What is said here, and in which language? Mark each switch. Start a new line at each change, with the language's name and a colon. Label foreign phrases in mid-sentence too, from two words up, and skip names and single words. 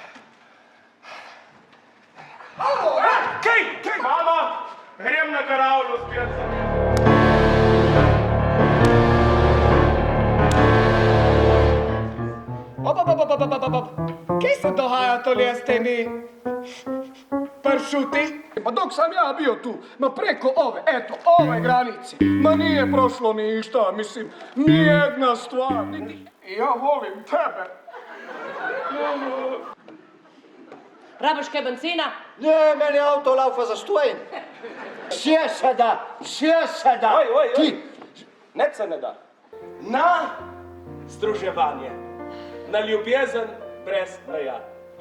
Slovenian: Kaj? Mama, grem na karavlo spet. Kaj se dogaja tolje s temi pršuti?
Croatian: Pa dok sam ja bio tu, ma preko ove granice, ma nije prošlo ništa, mislim, nijedna stvar. Ja volim tebe.
Slovenian: Rabiš kaj benzina? Ne, meni avto laufa za stojen. Sjeda. Oj. Ti, Nič se ne da. Na združevanje. Na ljubezen brez meja.